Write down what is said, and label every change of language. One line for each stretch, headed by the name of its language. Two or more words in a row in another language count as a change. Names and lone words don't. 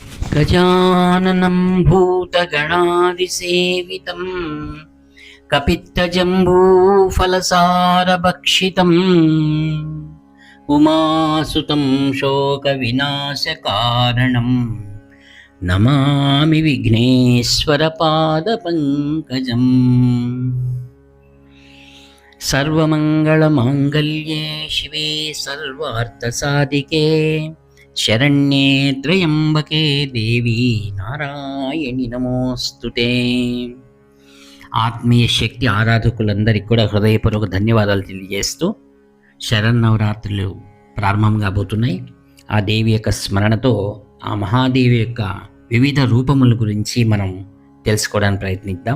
Sanskrit: गजाननं भूतगणादिसेवितं कपित्थजम्बूफलसारभक्षितम् उमासुतं शोकविनाशकारणं नमामि विघ्नेश्वरपादपङ्कजम्। सर्वमङ्गलमाङ्गल्ये शिवे सर्वार्थसाधिके शरण्ये त्र्यम्बके देवी నారాయణి నమోస్తుతే।
Telugu: ఆత్మీయ శక్తి ఆరాధకులందరికీ కూడా హృదయపూర్వక ధన్యవాదాలు తెలియజేస్తూ శరన్నవరాత్రులు ప్రారంభం కాబోతున్నాయి. ఆ దేవి యొక్క స్మరణతో ఆ మహాదేవి యొక్క వివిధ రూపముల గురించి మనం తెలుసుకోవడానికి ప్రయత్నిద్దాం.